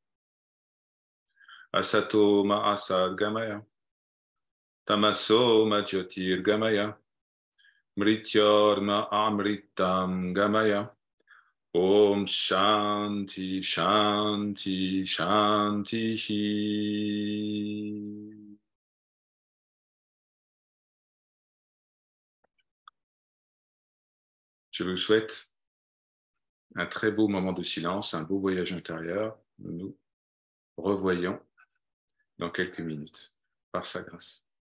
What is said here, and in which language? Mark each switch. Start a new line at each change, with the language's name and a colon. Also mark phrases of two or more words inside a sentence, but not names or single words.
Sanskrit: असतो मासद् गमय. तमसो मज्योतिर् गमय. मृत्योर्मा अमृतं गमय. ॐ शान्ति शान्ति शान्ति.
French: Je vous souhaite un très beau moment de silence, un beau voyage intérieur. Nous nous revoyons dans quelques minutes, par sa grâce.